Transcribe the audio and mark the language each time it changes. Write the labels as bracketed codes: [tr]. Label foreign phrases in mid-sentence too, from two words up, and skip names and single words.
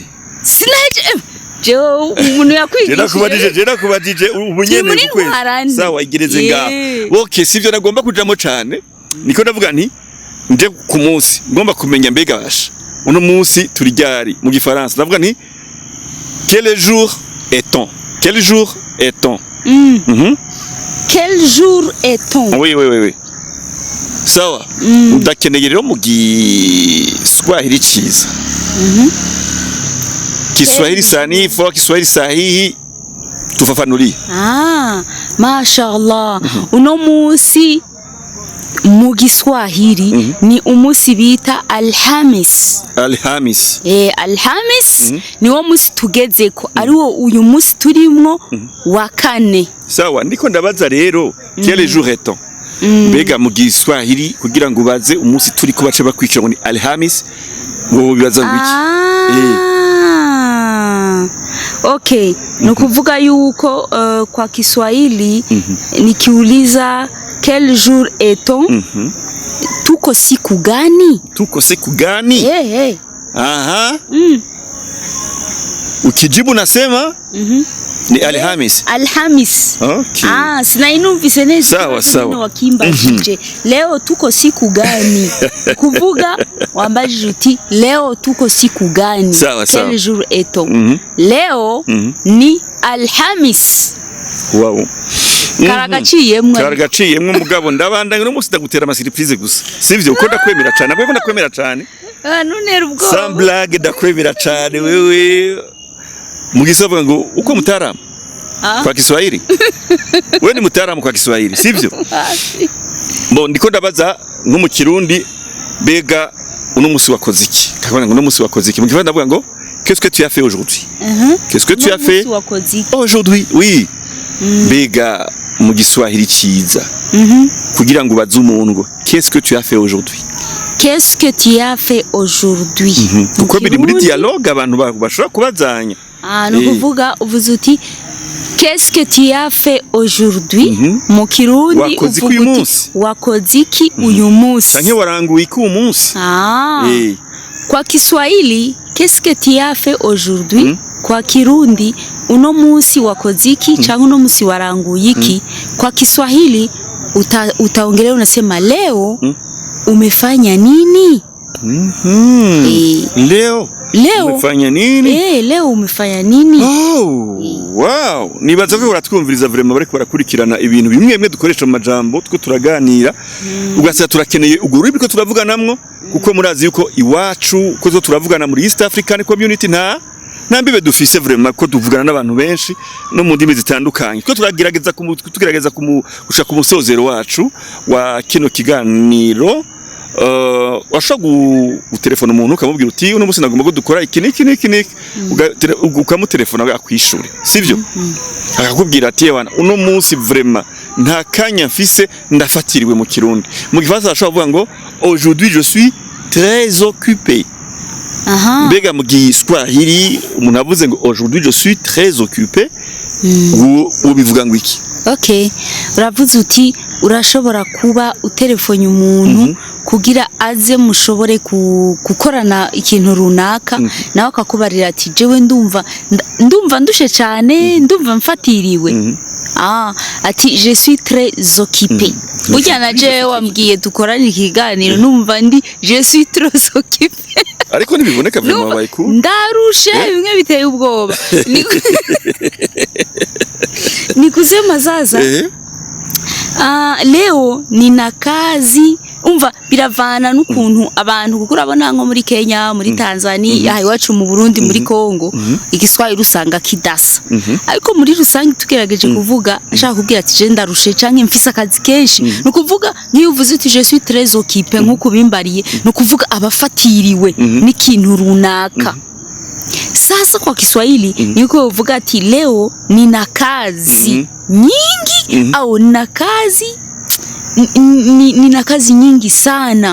[rn] sinaje Joe umuntu yakwigishije je nakubajije ubunyene kwezi sawa igereze ngaho okay sivyo nagomba kujamo cyane niko ndavuga nti nje ku munsi ngomba kumenya mbega basha uno munsi turi ryari mu gifaransa ndavuga nti [fr] quel jour est-on quel jour est-on quel jour est-on [rn] oui sawa udakeneye rero mu giswahili ciza [sw] Kiswahili sanifu Kiswahili sahihi [rn] tufafanulie mashallah uno munsi mu giswahili ni umusi bita alhamis ni wo musi tugezeko ari wo uyu musi turimwo wa kane sawa ndiko ndabaza rero [fr] quel jour est-on [rn] mbega mu Giswahili kugira ngo ubaze umunsi turi ko bace bakwicira ngo ni Alhamis ngo bibaza ngwiki [sw] Okay, [rn] nukuvuga yuko [sw] kwa Kiswahili nikiuliza [fr] quel jour est-on? [sw] Tuko siku gani? Tuko siku gani? Hey. Aha. Ukijibu nasema ni Alhamis. Alhamis. Okay. [rn] Sinainumvise neza. Sawa. [sw] Wakimbajije. Leo tuko siku gani? [rn] Kuvuga wambajije uti [sw] leo tuko siku gani? [rn] Sawa. [fr] Quel jour est-on? [sw] Leo ni Alhamis. Wow. [rn] Karagaciyemwe mugabo ndabandanye no musi ndagutera amasiriprise gusa. Sivyo uko ndakwemera cyane. Nabwo ndakwemera cyane. Nunera ubwo. Some blague ndakwemera cyane wewe. Mugisovuga ngo uko mutaramu [sw] kwa Kiswahili. Wewe ni mutaramu kwa Kiswahili, [rn] sivyo? Bo ndiko ndabaza nko mu Kirundi bega uno musi wakoze iki? Kakubona ngo uno musi wakoze iki? Mugifaransa ndavuga ngo [fr] qu'est-ce que tu as fait aujourd'hui? Qu'est-ce que tu as fait aujourd'hui? Oui. [rn] Bega mu Giswahili ciza. Kugira ngo ubaze umuntu ngo [fr] qu'est-ce que tu as fait aujourd'hui? Qu'est-ce que tu as fait aujourd'hui? [rn] Kuko biri muri dialogue abantu bashobora kubazanya. Nukuvuga uvuze uti [fr] qu'est-ce que tu as fait aujourd'hui? [rn] Mu Kirundi uvuga uti wakoze iki uyu munsi? Canke waranguye iki uyu munsi? [sw] Kwa Kiswahili [fr] qu'est-ce que tu as fait aujourd'hui? [rn] Kwa Kirundi uno munsi wakoze iki canke uno munsi waranguye iki? [sw] Kwa Kiswahili utaongelea unasema leo umefanya nini? Leo umefanya nini? Leo umefanya nini? [rn] Wow, nibaza ko uratwumviriza vraiment bariko barakurikirana ibintu bimwe dukoresha mu majambo two turaganira ugasanga turakeneye ugururi biko turavuganamwo kuko murazi yuko iwacu ko zo turavugana muri [en] East African Community [rn] nambibe dufise vraiment ko tuvugana n'abantu benshi no mu ndimi zitandukanye ko turagerageza gushaka umusozero wacu wa kino kiganiro. Washobora gutelefona umuntu ukamubwira uti uno munsi nagomba ko dukora iki ukamutelefona akwishure, sivyo? Akakubwira ati wana uno munsi vraiment nta kanya mfise ndafatiriwe mu Kirundi. Mu Gifaransa ashobora kuvuga ngo [fr] aujourd'hui je suis très occupé. [rn] Mbega mu Giswahili umuntu avuze ngo [fr] aujourd'hui je suis très occupé [rn] ubivuga ngo iki? Okay, uravuze uti urashobora kuba utelefone umuntu kugira aze mushobore gukorana ikintu runaka nawe akakubarira ati jewe ndumva ndushe cyane ndumva mfatiriwe. [fr] Ati je suis très occupé. [rn] Burya na jewe wambwiye dukorana ikiganiro numva ndi [fr] je suis très occupé. [rn] Ariko nibiboneka vraiment bayiku. Ndarushe bimwe biteye ubwoba. [sw] Ni kusema sasa leo nina kazi. [rn] Umva biravana n'ukuntu abantu kuko urabona nko muri Kenya, muri Tanzania, iwacu mu Burundi, muri Kongo Igiswahili usanga kidasa. Ariko muri rusange tukerageje kuvuga ashaka kubwira ati je ndarushe canke mfise akazi kenshi nukuvuga niyo uvuze uti [fr] je suis très occupé [rn] nkuko bimbariye nukuvuga abafatiriwe n'ikintu runaka. [sw] Sasa kwa Kiswahili [rn] niko uvuga ati [sw] leo nina kazi nyingi au nina kazi nyingi sana.